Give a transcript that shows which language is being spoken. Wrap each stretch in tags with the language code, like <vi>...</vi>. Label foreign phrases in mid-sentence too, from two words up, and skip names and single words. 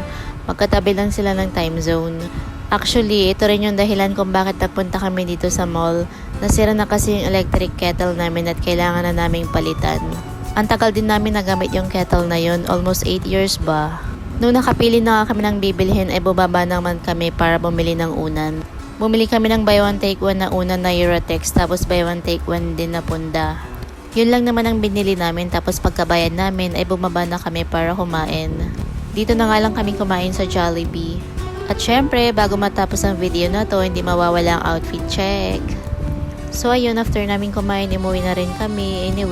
<tl>Magkatabi lang sila ng</tl> <en>time zone.</en> <tl>Actually, ito rin yung dahilan kung bakit nagpunta kami dito sa mall. Nasira na kasi yung</tl> <en>electric kettle</en> <tl>namin at kailangan na naming palitan. Ang tagal din namin nagamit yung kettle na yun,</tl> <en>almost 8 years</en> <tl>ba. Nung nakapili na kami ng bibilhin ay bumaba naman kami para bumili ng unan. Bumili kami ng</tl> <en>buy one take one</en> <tl>na unan na Eurotex tapos</tl> <en>buy one take one</en> <tl>din na punda. Yun lang naman ang binili namin tapos pagkabayad namin ay bumaba na kami para kumain. Dito na nga lang kami kumain sa Jollibee. At syempre, bago matapos ang video na to, hindi mawawala ang</tl> <en>outfit check.</en> <tl>So ayun, after namin kumain, umuwi na rin kami.</tl>